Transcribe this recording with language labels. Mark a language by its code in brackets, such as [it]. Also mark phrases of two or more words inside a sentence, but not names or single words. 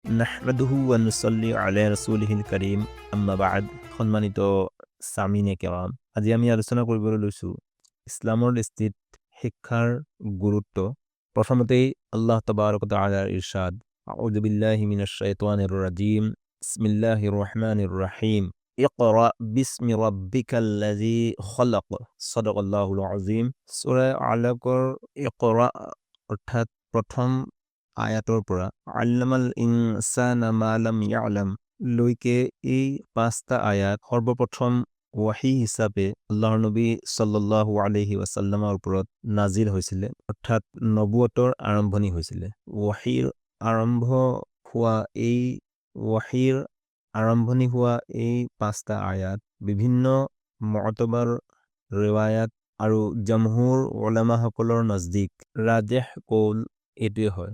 [ar] نحمده ونصلي على رسوله الكريم أما بعد. [as] সম্মানিত সামিনে কেৰাম, আজি আমি আলোচনা কৰিবলৈ লৈছোঁ ইছলামৰ দৃষ্টিত শিক্ষাৰ গুৰুত্ব। [ar] প্ৰথমতেই الله تبارك وتعالى إرشاد أعوذ بالله من الشيطان الرجيم بسم الله الرحمن الرحيم, اقرأ باسم ربك الذي خلق صدق الله العظيم. [as] সূরা আলাকৰ ইকরা অৰ্থাৎ প্ৰথম আয়াতৰ পৰা [ar] علم الإنسان ما لم يعلم [as] লৈকে এই পাঁচটা আয়াত সৰ্বপ্ৰথম ওয়াহি হিচাপে আল্লাহৰ নবী [ar] صلى الله عليه وسلم [as] ওপৰত নাজিল হৈছিলে, অৰ্থাৎ নবুৱতৰ আৰম্ভণি হৈছিলে। ওয়াহিৰ আৰম্ভ হোৱা এই ওয়াহিৰ আৰম্ভণি হোৱা এই পাঁচটা আয়াত বিভিন্ন মুഅতাবাৰ ৰিৱায়াত আৰু জমহুৰ উলামাসকলৰ নজদিক [ar] راجح قول [as] এইটোৱে হয়।